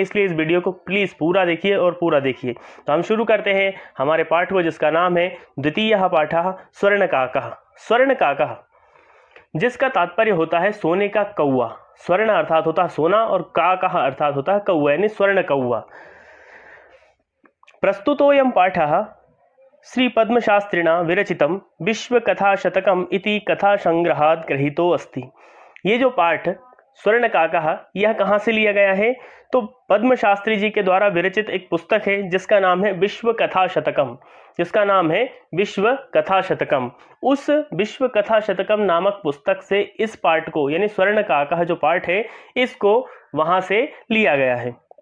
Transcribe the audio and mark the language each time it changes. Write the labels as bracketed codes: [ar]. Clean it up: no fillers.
[hi] इसलिए इस वीडियो को प्लीज़ पूरा देखिए और पूरा देखिए। तो हम शुरू करते हैं हमारे पाठ को, जिसका नाम है द्वितीयः पाठः स्वर्णकाकः। स्वर्णकाकः, जिसका तात्पर्य होता है सोने का कौवा। स्वर्ण अर्थात होता है सोना और काकः अर्थात होता है कौवा, यानी स्वर्ण कौवा। [sa] प्रस्तुतोऽयं पाठः श्री पद्मशास्त्रिणा विरचितं विश्वकथाशतकम् इति कथासंग्रहात् गृहीतो अस्ति। [hi] ये जो पाठ स्वर्णकाकः, यह कहाँ से लिया गया है? तो पद्म शास्त्री जी के द्वारा विरचित एक पुस्तक है जिसका नाम है विश्व कथा शतकम। जिसका नाम है विश्व कथा शतकम। उस विश्व कथा शतकम नामक पुस्तक से इस पाठ को, यानी स्वर्णकाकः जो पाठ है, इसको वहां से लिया गया है।